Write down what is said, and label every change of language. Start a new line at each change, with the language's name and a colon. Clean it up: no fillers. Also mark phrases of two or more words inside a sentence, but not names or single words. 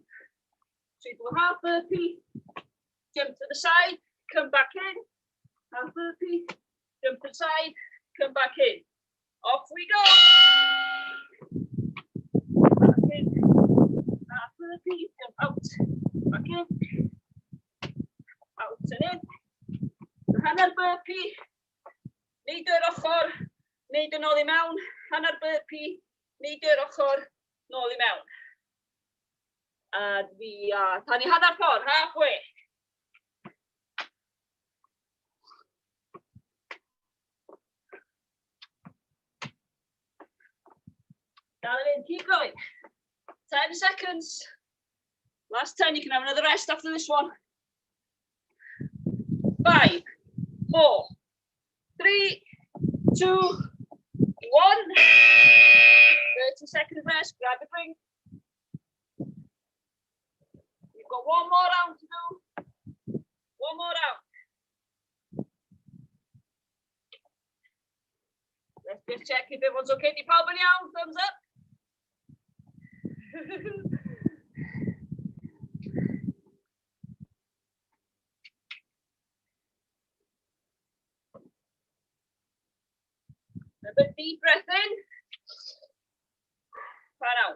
English: So you do a half burpee, jump to the side, come back in. Half burpee, jump to the side, come back in. Off we go. Back in. Half burpee, jump out. Back in. Out and in.
Welsh: Hanner burpee, neidio yr ochr, neidio nôl I mewn. Hanner burpee, neidio yr ochr, nôl I mewn.
English: And we are
Welsh: tani hanner ffordd,
English: halfway. Dial it in, keep going. 10 seconds. Last 10, you can have another rest after this one. 5, 4, 3, 2, 1. 30 seconds rest, grab a drink. You've got one more round to do. One more round. Let's just check if everyone's okay.
Welsh: Di pawb yn iawn?
English: Thumbs up. A bit deep breath in. Fan out.